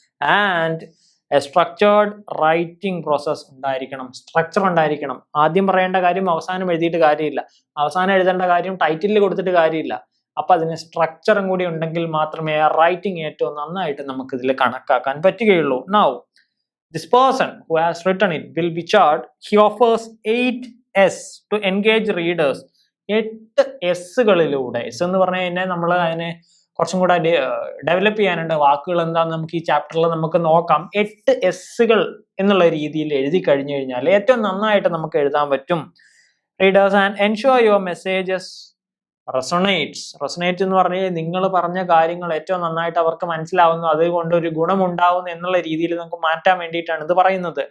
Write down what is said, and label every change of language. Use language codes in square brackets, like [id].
[en] and a structured writing process [ml] ഉണ്ടായിരിക്കണം, structure ഉണ്ടായിരിക്കണം. ആദ്യം പറയേണ്ട കാര്യം അവസാനം എഴുതിയിട്ട് കാര്യമില്ല, അവസാനം എഴുതേണ്ട കാര്യം ടൈറ്റിലിൽ കൊടുത്തിട്ട് കാര്യമില്ല. അപ്പൊ അതിന് സ്ട്രക്ചറും കൂടി ഉണ്ടെങ്കിൽ മാത്രമേ ആ റൈറ്റിംഗ് ഏറ്റവും നന്നായിട്ട് നമുക്ക് ഇതിൽ കണക്കാക്കാൻ പറ്റുകയുള്ളൂ. Now [en] this person who has written it will be charged. He offers 8 S to engage readers. [ml] 8 എസ്സുകളിലൂടെ, S എന്ന് പറഞ്ഞു കഴിഞ്ഞാൽ നമ്മൾ അതിനെ കുറച്ചും കൂടെ ഡെവലപ്പ് ചെയ്യാനുണ്ട്. വാക്കുകൾ എന്താണെന്ന് നമുക്ക് ഈ ചാപ്റ്ററിൽ നമുക്ക് നോക്കാം. 8 എസ്സുകൾ എന്നുള്ള രീതിയിൽ എഴുതി കഴിഞ്ഞു കഴിഞ്ഞാൽ ഏറ്റവും നന്നായിട്ട് നമുക്ക് എഴുതാൻ പറ്റും. [en] readers and ensure your messages resonate [ml] എന്ന് പറഞ്ഞാൽ നിങ്ങൾ പറഞ്ഞ കാര്യങ്ങൾ ഏറ്റവും നന്നായിട്ട് അവർക്ക് മനസ്സിലാവുന്നു, അതുകൊണ്ട് ഒരു ഗുണമുണ്ടാവുന്നു എന്നുള്ള രീതിയിൽ നമുക്ക് മാറ്റാൻ വേണ്ടിയിട്ടാണ് ഇത് പറയുന്നത്.